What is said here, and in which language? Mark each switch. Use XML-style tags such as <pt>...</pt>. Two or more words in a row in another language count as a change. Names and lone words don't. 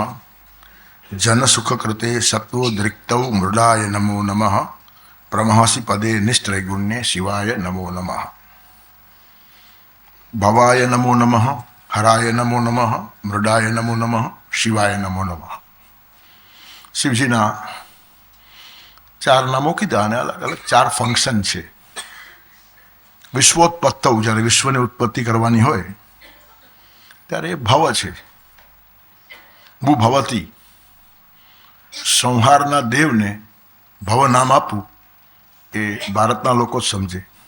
<sa>जन सुख कृते सत्वोद्रिक्तौ मृडाय नमो नमः। प्रमहसि पदे निस्त्रैगुण्ये शिवाय नमो नमः। भवाय नमो नमः, हराय नमो नमः, मृडाय नमो नमः, शिवाय नमो नमः।</sa> <gu>શિવજીના ચાર નામો કીધા અને અલગ અલગ ચાર ફંક્શન છે. વિશ્વોત્પત્તૌ, જ્યારે વિશ્વની ઉત્પત્તિ કરવાની હોય ત્યારે એ ભવ છે.</gu> <sa>भू भवति,</sa> <gu>સંહારના દેવને ભવ નામ આપવું એ ભારતના લોકો જ સમજે.</gu>